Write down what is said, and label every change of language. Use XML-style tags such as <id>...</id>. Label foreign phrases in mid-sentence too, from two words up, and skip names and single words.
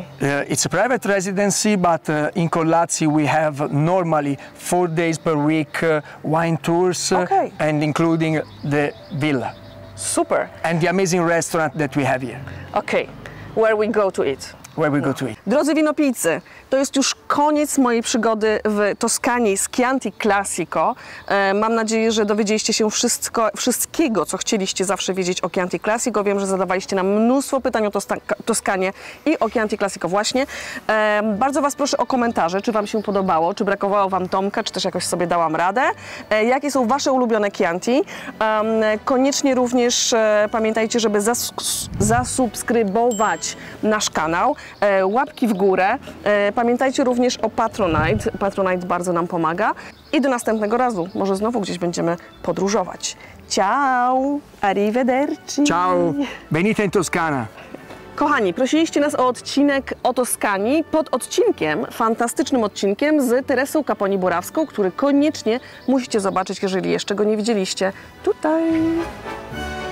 <en>It's a private residency, but in Colazzi we have normally 4 days per week wine tours, and including the villa. Super. And the amazing restaurant that we have here. Okay, where we go to eat. Where we go to eat.</en> <pl>Drodzy winopijcy, to jest już koniec mojej przygody w Toskanii z Chianti Classico. Mam nadzieję, że dowiedzieliście się wszystkiego, co chcieliście zawsze wiedzieć o Chianti Classico. Wiem, że zadawaliście nam mnóstwo pytań o Toskanię i o Chianti Classico właśnie. Bardzo Was proszę o komentarze, czy Wam się podobało, czy brakowało Wam Tomka, czy też jakoś sobie dałam radę. Jakie są Wasze ulubione Chianti? Koniecznie również pamiętajcie, żeby zasubskrybować nasz kanał. Łapki w górę. Pamiętajcie również o Patronite. Patronite bardzo nam pomaga. I do następnego razu. Może znowu gdzieś będziemy podróżować.</pl> <it>Ciao! Arrivederci! Ciao! Venite in Toscana!</it> <pl>Kochani, prosiliście nas o odcinek o Toskanii. Pod odcinkiem, fantastycznym odcinkiem z Teresą Caponi-Borawską, który koniecznie musicie zobaczyć, jeżeli jeszcze go nie widzieliście. Tutaj!</pl>